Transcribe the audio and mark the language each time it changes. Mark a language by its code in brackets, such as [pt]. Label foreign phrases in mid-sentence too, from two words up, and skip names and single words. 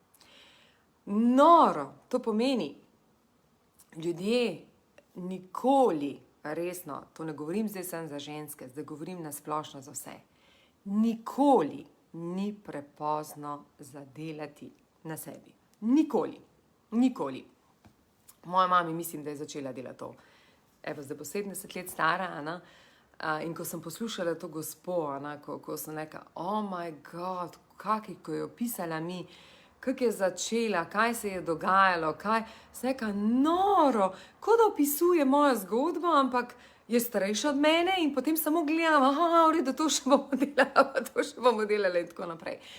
[sl] Noro, to pomeni, ljudje nikoli, resno, to ne govorim zdaj samo za ženske, zdaj govorim na splošno za vse, nikoli ni prepozno zadelati na sebi. Nikoli. Moja mami mislim, da je začela delati to. Evo, zdaj bo 70 let stara, in ko sem poslušala to gospo, ko sem rekla, [en] oh my god, [sl] ko je opisala mi, kako je začela, kaj se je dogajalo, sem rekla, noro, kot da opisuje mojo zgodbo, ampak je starejša od mene in potem samo gledam, v redu, to še bomo delali in tako naprej.